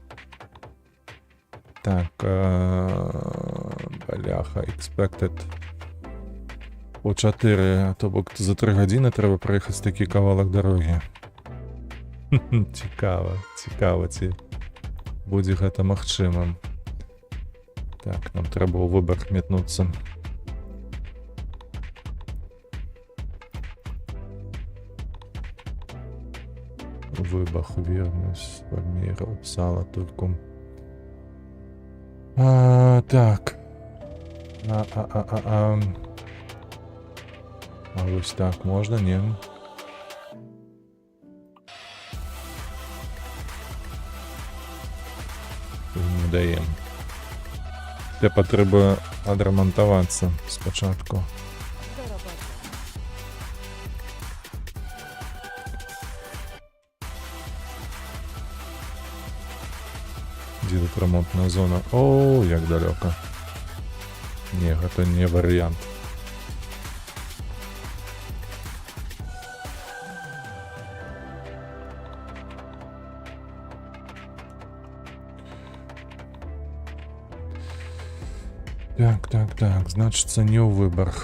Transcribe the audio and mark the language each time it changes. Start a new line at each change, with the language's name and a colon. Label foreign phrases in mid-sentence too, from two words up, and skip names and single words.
Ukrainian: Так, бляха, expected. По 4, тобто за 3 години треба проїхати такий кавалок дороги.
Belarusian: Цікаво, ці буде гэта магчымым. Так, нам трэба ў Выборг метнуцца. Выбах, вернусь, Вальміра, Упсала, Турку.
Ukrainian: Так. А ось так можна, ні? Не даємо. Тебе треба адремонтуватися спочатку.
Polish: Do roboty.
Ukrainian: Де тут ремонтна зона? О, як далеко. Ні, це не варіант. Так, значиться не у Виборг.